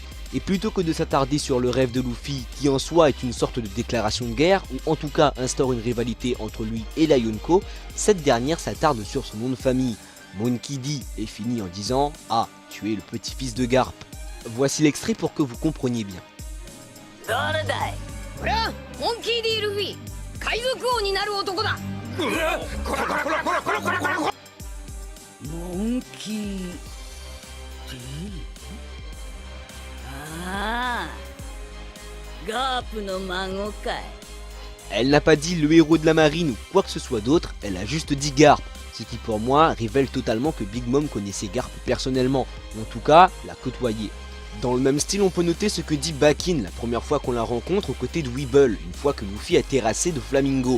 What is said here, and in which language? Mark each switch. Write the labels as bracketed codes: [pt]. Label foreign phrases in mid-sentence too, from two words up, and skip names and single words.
[fr] Et plutôt que de s'attarder sur le rêve de Luffy, qui en soi est une sorte de déclaration de guerre, ou en tout cas instaure une rivalité entre lui et la Yonko, cette dernière s'attarde sur son nom de famille. Monkey D est fini en disant « Ah, tu es le petit-fils de Garp ». Voici l'extrait pour que vous compreniez bien. [ja] 誰だい。これはモンキー D ルフィ、海賊王になる男だ。モンキー D。ああ、ガープの孫かい。 [fr] Elle n'a pas dit le héros de la marine ou quoi que ce soit d'autre, elle a juste dit Garp, ce qui pour moi révèle totalement que Big Mom connaissait Garp personnellement, ou en tout cas l'a côtoyé. Dans le même style, on peut noter ce que dit Bakin la première fois qu'on la rencontre aux côtés de Weeble, une fois que Luffy a terrassé de Flamingo.